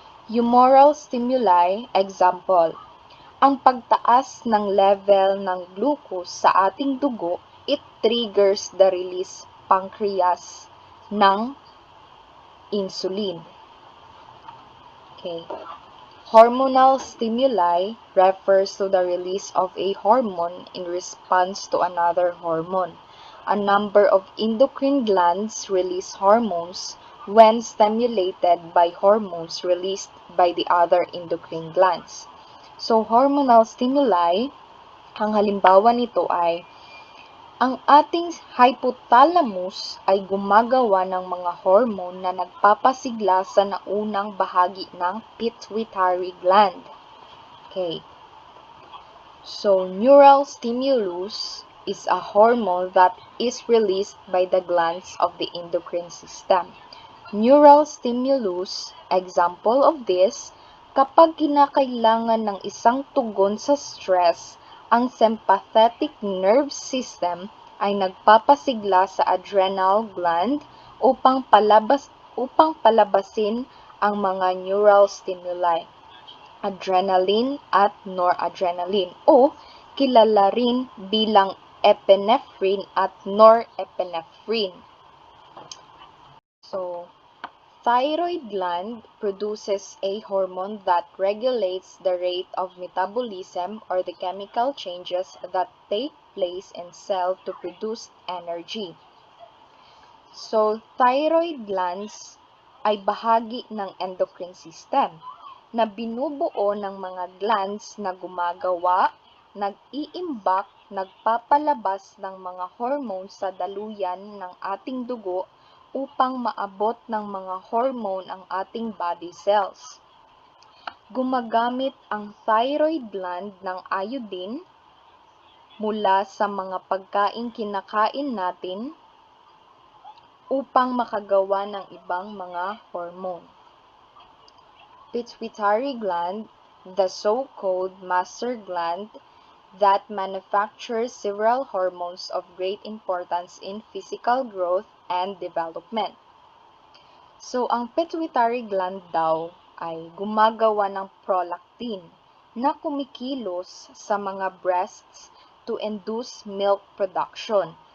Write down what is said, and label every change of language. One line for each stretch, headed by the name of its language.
English: Humoral stimuli, example,
Filipino: ang pagtaas ng level ng glucose sa ating dugo,
English: it triggers the release pancreas ng insulin. Okay. Hormonal stimuli refers to the release of a hormone in response to another hormone. A number of endocrine glands release hormones when stimulated by hormones released by the other endocrine glands.
Filipino: So, hormonal stimuli, ang halimbawa nito ay ang ating hypothalamus ay gumagawa ng mga hormone na nagpapasigla sa naunang bahagi ng pituitary gland.
English: Okay. So, neural stimulus is a hormone that is released by the glands of the endocrine system.
Filipino: Neural stimulus,
English: example of this,
Filipino: kapag kinakailangan ng isang tugon sa stress, ang sympathetic nerve system ay nagpapasigla sa adrenal gland upang palabasin ang mga neural stimuli, adrenaline at noradrenaline, o kilala rin bilang epinephrine at norepinephrine.
English: So, thyroid gland produces a hormone that regulates the rate of metabolism or the chemical changes that take place in cell to produce energy.
Filipino: So, thyroid glands ay bahagi ng endocrine system na binubuo ng mga glands na gumagawa, nag-iimbak, nagpapalabas ng mga hormones sa daluyan ng ating dugo upang maabot ng mga hormone ang ating body cells. Gumagamit ang thyroid gland ng iodine mula sa mga pagkaing kinakain natin upang makagawa ng ibang mga hormone.
English: Pituitary gland, the so-called master gland that manufactures several hormones of great importance in physical growth and development.
Filipino: So, ang pituitary gland daw ay gumagawa ng prolactin na kumikilos sa mga breasts
English: to induce milk production.